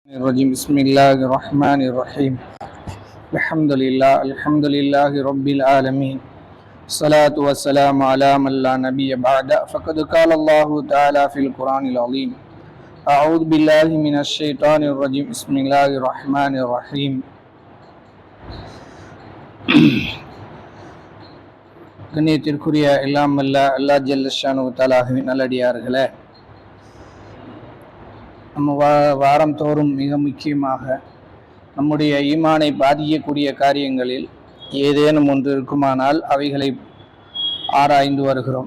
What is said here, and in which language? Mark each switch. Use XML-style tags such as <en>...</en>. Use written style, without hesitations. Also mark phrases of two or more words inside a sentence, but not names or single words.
<ar>الرجيم بسم الله الرحمن الرحيم الحمد لله رب العالمين الصلاة والسلام على من لا نبي بعد فقد قال الله تعالى في القرآن العظيم أعوذ بالله من الشيطان الرجيم بسم الله الرحمن الرحيم</ar> <ta>கண்ணியத்திற்குரிய எல்லாம் அல்ல அல்லாஹ்</ta> <ar>جل شأنه</ar> <ta>தஆலாவின் நல்லடியார்களே, நம்ம வாரம் தோறும் மிக முக்கியமாக நம்முடைய ஈமானை பாதிக்கக்கூடிய காரியங்களில் ஏதேனும் ஒன்று இருக்குமானால் அவைகளை ஆராய்ந்து வருகிறோம்.</ta>